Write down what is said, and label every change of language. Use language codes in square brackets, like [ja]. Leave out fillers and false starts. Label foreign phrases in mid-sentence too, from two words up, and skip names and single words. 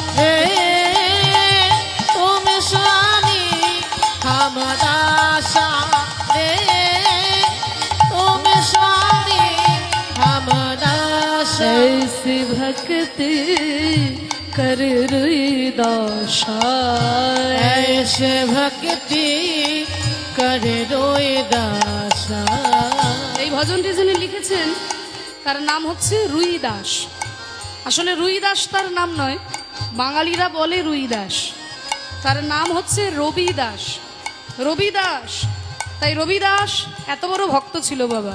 [hi] तुम स्वामी हम दासा रे, तुम स्वामी हम दासा। ऐसी भक्ति कर दासा, ऐसे भक्ति कर रोए दासा। [bn] এই ভজনটি যিনি লিখেছেন তার নাম হচ্ছে রুই দাস। আসলে রুই দাস তার নাম নয়, বাঙালিরা বলে রুই দাস, তার নাম হচ্ছে রবি দাস। রবি দাস, তাই রবি দাস এত বড় ভক্ত ছিল বাবা।